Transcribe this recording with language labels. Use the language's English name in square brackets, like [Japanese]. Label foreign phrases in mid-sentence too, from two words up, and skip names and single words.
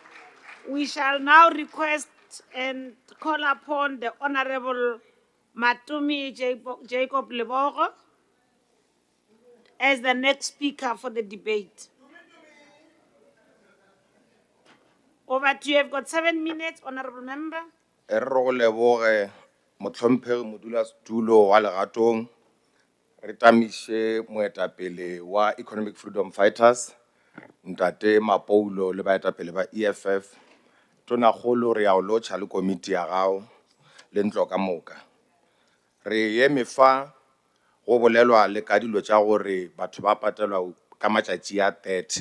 [English] We shall now request and call upon the Honorable Matumi Jacob Lebogo as the next speaker for the debate. Over to you. You've got 7 minutes, Honorable Member. [Northern Sotho] Erro leboge motlhomphegi modulasetulo wa legatong re tamiše moetapele wa Economic Freedom Fighters ntate Mapoulo le baetapele ba EFF tonakgolo re ya o lotšha le komiti ya gago le ntlo ka moka re eme fa go bolelwa le ka dilo tša gore batho ba patelwa ka matšatši a 30